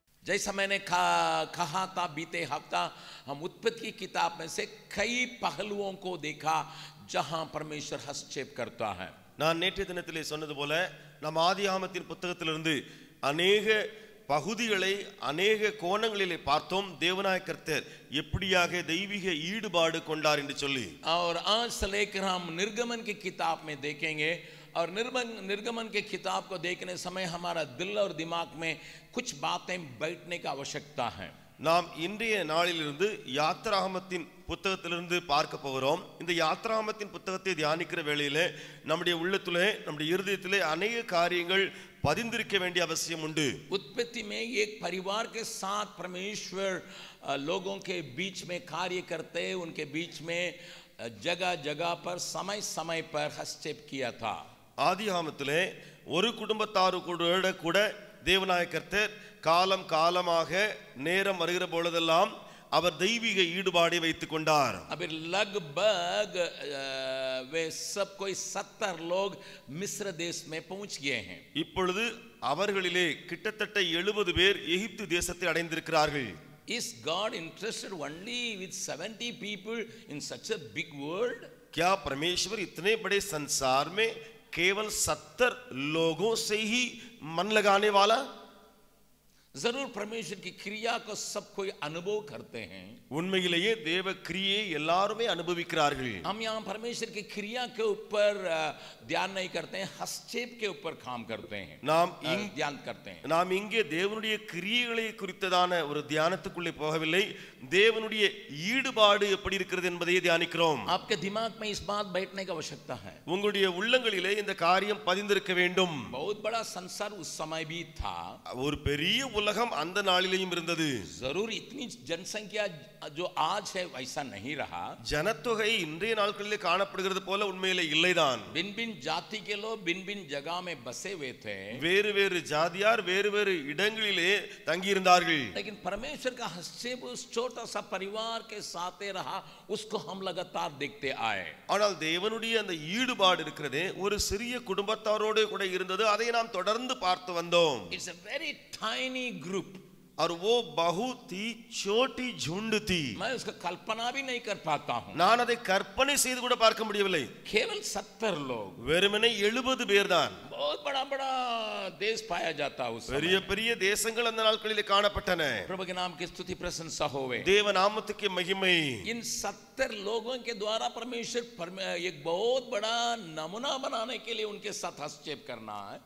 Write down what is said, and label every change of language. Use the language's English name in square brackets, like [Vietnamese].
[Hindi] जैसा मैंने कहा था बीते हफ्ता, हम उत्पत्ति की किताब में से कई पहलुओं को देखा जहां परमेश्वर हस्तक्षेप करता है. [Tamil] நான் நேற்றைய தினத்திலே சொன்னது போல நாம் ஆதியாகமத்தின் புத்தகத்திலிருந்து अनेक பகுதிகளை अनेक கோணங்களிலே பார்த்தோம். தேவனாய கர்த்தர் எப்படியாக தெய்வீக ஈடுபாடு கொண்டார் என்று சொல்லி. [Hindi] और आज से लेकर हम निर्गमन की किताब में देखेंगे. और निर्गमन के किताब को देखने समय हमारा दिल और दिमाग में कुछ बातें बैठने की आवश्यकता है. [Tamil] நாம் இன்றைய நாளிலிருந்து யாத்ராகமத்தின் புத்தகத்திலிருந்து பார்க்க போகிறோம். இந்த யாத்ராகமத்தின் புத்தகத்தை தியானிக்கிற வேளையிலே நம்முடைய உள்ளத்திலே நம்முடைய இருதயத்திலே अनेक காரியங்கள் பதிந்திருக்க வேண்டிய அவசியம் உண்டு. [Hindi] उत्पत्ति में एक परिवार के साथ परमेश्वर लोगों के बीच में कार्य करते, उनके बीच में जगह जगह पर समय समय पर हस्तक्षेप किया था. [Tamil] ஆதியாகமத்திலே ஒரு குடும்பத்தாரோடு கூட தேவனாய கர்த்தர் காலம் காலமாக நேரம் வருகிற பொழுதெல்லாம் அவர் தெய்வீக ஈடுபாடை வைத்துக் கொண்டார். [Hindi] अभी लगभग वे सब कोई 70 लोग मिस्र देश में पहुंच गए हैं. [Tamil] இப்பொழுது அவர்களிலே கிட்டத்தட்ட 70 பேர் எகிப்து தேசத்தை அடைந்திருக்கிறார்கள். [English] Is God interested only with 70 people in such a big world? [Hindi] क्या परमेश्वर इतने बड़े संसार में केवल 70 लोगों से ही मन लगाने वाला? जरूर परमेश्वर की क्रिया को सब कोई अनुभव करते हैं. [Tamil] உண்மையிலேயே தேவ கிரியை எல்லாரும் அனுபவிக்கிறார்கள். [Hindi] हम यहाँ परमेश्वर की क्रिया के ऊपर ध्यान नहीं करते हैं, हस्तक्षेप के ऊपर काम करते हैं. [Tamil] நாம் [Hindi] ध्यान करते हैं. [Tamil] நாம் இங்கே தேவனுடைய கிரியைகளை குறித்ததான ஒரு தியானத்துக்குள்ளே போகவில்லை. தேவனுடைய ஈடுபாடு எப்படி இருக்கிறது என்பதை தியானிக்கிறோம். [Hindi] आपके दिमाग में इस बात बैठने की आवश्यकता है. [Tamil] உங்களுடைய உள்ளங்களிலே இந்த காரியம் பதிந்திருக்க வேண்டும். [Hindi] बहुत बड़ा संसार उस समय भी था. [Tamil] ஒரு பெரிய உலகம் அந்த நாளிலேயும் இருந்தது. [Hindi] जरूर इतनी जनसंख्या जो आज है वैसा नहीं रहा. [Tamil] ஜனத்தொகை இன்றைய நாட்களிலே காணப்படுகிறது போல உண்மையிலே இல்லைதான். [Hindi] भिन्न भिन्न जाति के लोग भिन्न भिन्न जगह में बसे हुए थे. [Tamil] வேறு வேறு ஜாதியார் வேறு வேறு இடங்களிலே தங்கி இருந்தார்கள். [Hindi] लेकिन परमेश्वर का हस्तक्षेप उस छोटा सा परिवार के साथ रहा, उसको हम लगातार देखते आए. [Tamil] ஆனால் தேவனுடைய அந்த ஈடுபாடு இருக்கிறதே ஒரு சிறிய குடும்பத்தாரோடு கூட இருந்தது. அதை நாம் தொடர்ந்து பார்த்து வந்தோம். [English] It's a very tiny group. [Hindi] और वो बहुत ही छोटी झुंड थी. मैं उसका कल्पना भी नहीं कर पाता हूं. [Tamil] நான் அதை கற்பனை செய்து கூட பார்க்க முடியவில்லை. [Hindi] केवल 70 लोग. [Tamil] வெறுமனே 70 பேர் தான். [Hindi] बहुत बड़ा बड़ा देश पाया जाता उस समय. [Tamil] பெரிய பெரிய தேசங்கள் அந்த நாட்களிலே காணப்பட்டன. [Hindi] प्रभु के नाम की स्तुति प्रशंसा होवे. [Tamil] தேவ நாமத்துக்கு மகிமை. [Hindi] इन 70 लोगों के द्वारा परमेश्वर एक बहुत बड़ा नमूना बनाने के लिए उनके साथ हस्तक्षेप करना है.